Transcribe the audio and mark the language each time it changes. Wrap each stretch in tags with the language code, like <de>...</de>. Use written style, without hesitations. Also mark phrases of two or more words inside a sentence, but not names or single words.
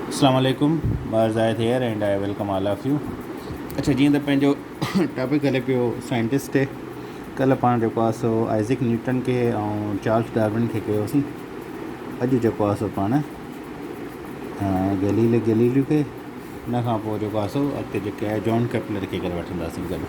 <ar>السلام عليكم,</ar> <en>Bar Zahid here and I welcome all of you.</en> <sd>अच्छा, जीअं त पंहिंजो टॉपिक हले पियो साइंटिस्ट कल्ह पाण जेको आहे सो आइज़ैक न्यूटन खे ऐं चार्ल्स डार्विन खे कयोसीं। अॼु जेको आहे सो पाण गैलीलियो खे, हुन खां पोइ जेको आहे सो अॻिते जेके आहे जॉन केपलर खे करे वठंदासीं गॾु।</sd>